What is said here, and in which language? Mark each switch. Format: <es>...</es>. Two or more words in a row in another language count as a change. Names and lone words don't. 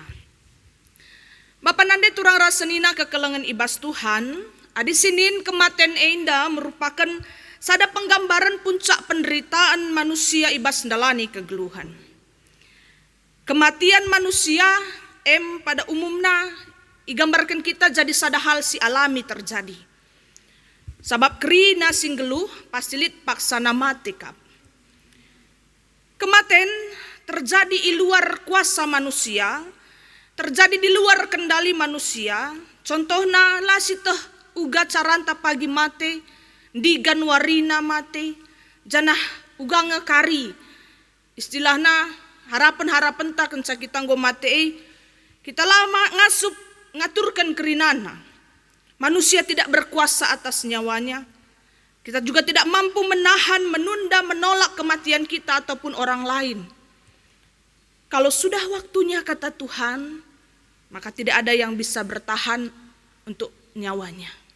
<btx>Bapa nande turang rasenina kekelengan ibas Tuhan, adi sinin kematen enda merupakan sada penggambaran puncak penderitaan manusia ibas ndalani kegeluhan. Kematian manusia pada umumna igambarkan kita jadi sada hal si alami terjadi. Sabab kerina sing geluh pasilit paksana mati kap.</btx> <id>Kematen terjadi di luar kuasa manusia, terjadi di luar kendali manusia.</id> <btx>Contohna lah siteh uga caranta pagi mate, di Januarina mate, janah uga ngekari. Istilahna harapan tak kenca kita nggo mate, kita lama ngasup ngaturkan kerinana.</btx> <id>Manusia tidak berkuasa atas nyawanya. Kita juga tidak mampu menahan, menunda, menolak kematian kita ataupun orang lain. Kalau sudah waktunya kata Tuhan, maka tidak ada yang bisa bertahan untuk nyawanya.</id>